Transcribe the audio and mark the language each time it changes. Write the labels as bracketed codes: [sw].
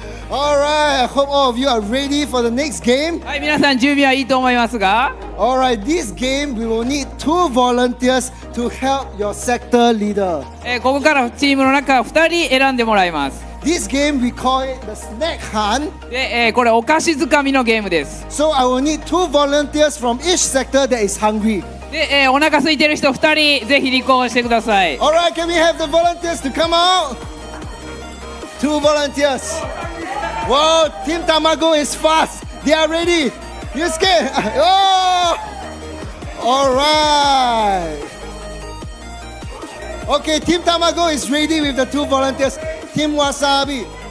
[en] Alright, I hope all of you are ready for the next game. [ja] はい、皆さん準備はいいと思いますが [en] Alright, this game we will need 2 volunteers to help your sector leader. [ja] ここからチームの中2人選んでもらいます [en] This game we call it the snack hunt. [ja] で、これお菓子づかみのゲームです [en] So I will need 2 volunteers from each sector that is hungry. [ja] で、お腹空いてる人2人ぜひ立候補してください [en] Alright, can we have the volunteers to come out? 2 volunteers. Wow, Team Tamago is fast. They are ready. You scared? Oh! Alright. Okay, Team Tamago is ready with the 2 volunteers. Team Wasabi.